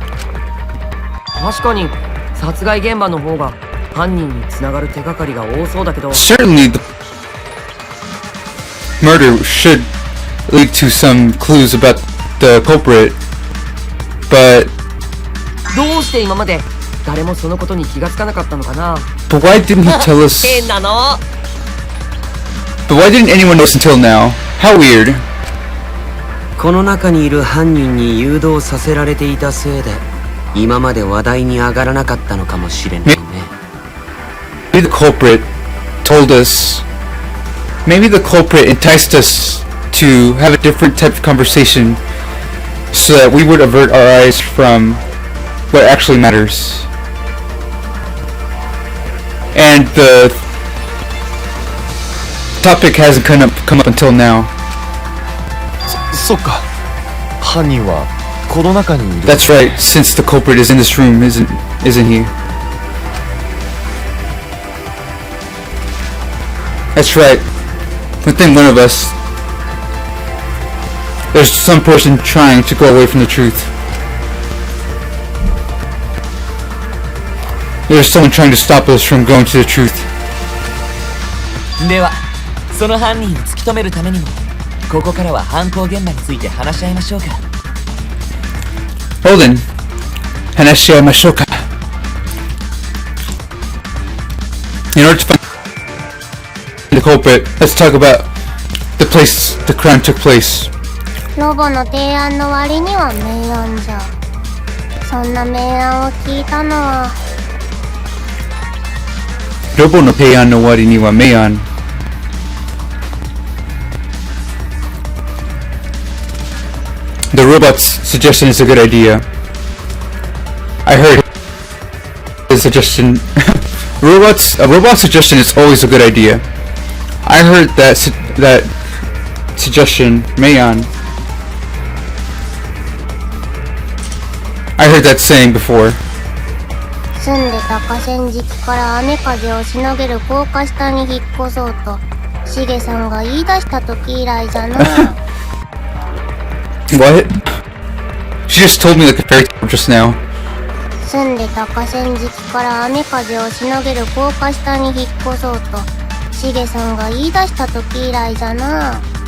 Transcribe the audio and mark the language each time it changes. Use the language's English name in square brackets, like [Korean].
[Japanese] 確かに殺害現場の方が犯人に繋がる手がかりが多そうだけど。 [English] Certainly, the murder should lead to some clues about the culprit, but [Japanese] どうして今まで誰もそのことに気がつかなかったのかな。 [English] but why didn't he tell us? [Japanese] 変なの。 [English] But why didn't anyone notice until now? How weird. [Japanese] この中にいる犯人に誘導させられていたせいで今まで話題に上がらなかったのかもしれないね。 [English] Maybe the culprit told us. Maybe the culprit enticed us to have a different type of conversation so that we would avert our eyes from what actually matters. And the topic hasn't come up until now. [Japanese] そっか。犯人はこの中にいる。 [English] That's right, since the culprit is in this room, isn't he? That's right. Within one of us, there's some person trying to go away from the truth. There's someone trying to stop us from going to the truth. [Japanese] ではその犯人を突き止めるためにもここからは犯行現場について話し合いましょうか。 [English] Well then, [Japanese] Hanashiyamashouka. [English] In order to find the culprit, let's talk about the place the crime took place. [Japanese] ロボの提案の割には明暗じゃ。そんな明暗を聞いたのは Robo no Peian no Wari ni wa Meian. [English] the robot's suggestion is a good idea. I heard his suggestion. A robot suggestion is always a good idea. I heard that suggestion, Mayon. I heard that saying before. [Japanese] 住んでた河川敷から雨風をしのげる高架下に引っ越そうとしげさんが言い出した時以来じゃな。 [English] What? She just told me like a fairy tale just now. [Japanese] 住んでた河川敷から雨風をしのげる高架下に引っ越そうとしげさんが言い出した時以来じゃな。